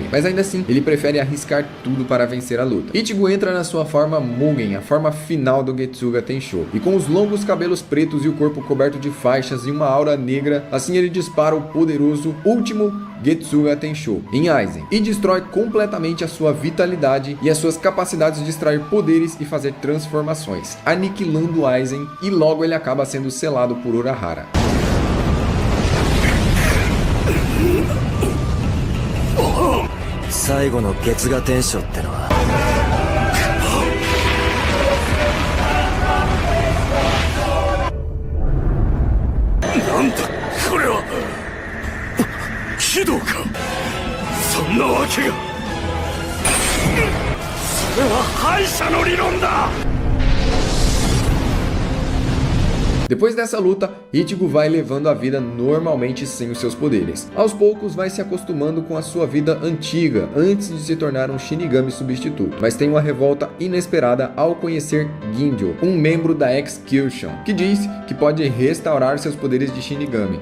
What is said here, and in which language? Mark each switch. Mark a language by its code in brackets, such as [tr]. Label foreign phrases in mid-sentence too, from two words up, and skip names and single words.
[pt] Mas ainda assim, ele prefere arriscar tudo para vencer a luta. Ichigo entra na sua forma Mugen, a forma final do Getsuga Tensho, e com os longos cabelos pretos e o corpo coberto de faixas e uma aura negra, assim ele dispara o poderoso último Getsuga Tensho em Aizen e destrói completamente a sua vitalidade e as suas capacidades de extrair poderes e fazer transformações, aniquilando Aizen, e logo ele acaba sendo selado por Urahara. [ja] 最後の月牙天将ってのはなんだこれは鬼道かそんなわけがそれは敗者の理論だ [pt] Depois dessa luta, Ichigo vai levando a vida normalmente sem os seus poderes. Aos poucos vai se acostumando com a sua vida antiga, antes de se tornar um Shinigami substituto. Mas tem uma revolta inesperada ao conhecer Ginjo, um membro da Execution, que diz que pode restaurar seus poderes de Shinigami.